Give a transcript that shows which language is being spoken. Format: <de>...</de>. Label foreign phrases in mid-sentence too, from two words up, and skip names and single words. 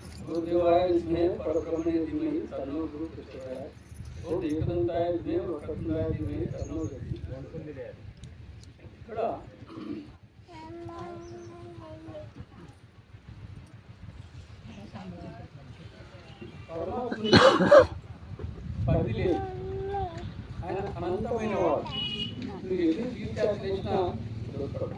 <sa>गुरुदेवाय विद्महे परब्रह्मणे धीमहि तन्नो गुरु प्रचोदयात् ओम एकदंताय विद्महे वक्रतुंडाय धीमहि तन्नो जयति</sa> <te>ఇక్కడ పరమాత్ముని పరిధి లేదు. ఆయన అనంతమైన వాడు. మీరు ఎన్ని తీర్చాలు చేసినా దొరకడు.</te>